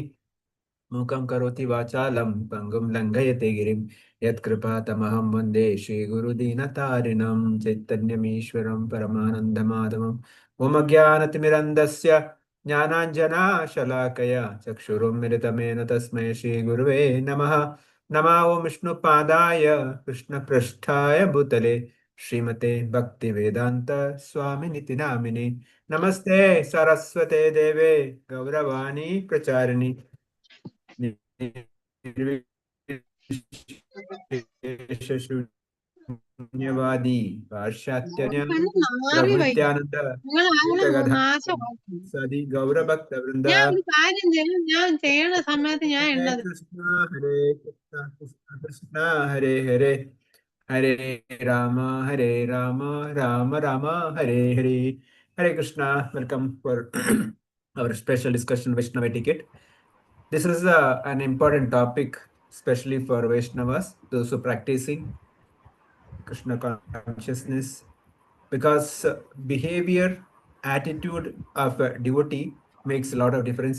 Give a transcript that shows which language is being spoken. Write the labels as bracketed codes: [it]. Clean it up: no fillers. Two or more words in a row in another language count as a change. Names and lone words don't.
[sa] ಮೂಕಂ ಕರೋತಿ ವಾಚಾಲಂ ಪಂಗುಂ ಲಂಘಯತೆ ಗಿರಿಂ ಯತ್ಕೃಪಾತಮಹಂ ವಂದೇ ಶ್ರೀಗುರುದೀನತಾರಿಣಂ ಚೈತನ್ಯಮೀಶ್ವರಂ ಪರಮಾನಂದಮಾಧವಂ. ಮಮ ಜ್ಞಾನತಿಮಿರಂಧಸ್ಯ ಜ್ಞಾನಾಂಜನಾಶಲಾಕಯ ಚಕ್ಷುರುನ್ಮಿಲಿತಮೇನ ತಸ್ಮೈ ಶ್ರೀಗುರುವೇ ನಮಃ. ನಮೋ ಓಂ ವಿಷ್ಣುಪಾದಾಯ ಕೃಷ್ಣಪೃಷ್ಠಾಯ ಭೂತಲೆ ಶ್ರೀಮತೆ ಭಕ್ತಿವೇದಾಂತ ಸ್ವಾಮಿನಿತಿ ನಾಮಿನಿ. ನಮಸ್ತೆ ಸರಸ್ವತೆ ದೇವೆ ಗೌರವಾಣಿ ಪ್ರಚಾರಿಣಿ ശൂന്യവാദി പാശ്ചാത്യന്യം പ്രവൃത്യാനന്ദ സതി ഗൗരഭക്ത വൃന്ദ. ഹരേ കൃഷ്ണ ഹരേ കൃഷ്ണ കൃഷ്ണ കൃഷ്ണ ഹരേ ഹരേ ഹരേ രാമ ഹരേ രാമ രാമ രാമ ഹരേ ഹരേ. [en] Hare Krishna, welcome for our special discussion Vaishnava etiquette. This is an important topic, especially for Vaishnavas, those who are practicing Krishna consciousness, because behavior, attitude of a devotee makes a lot of difference.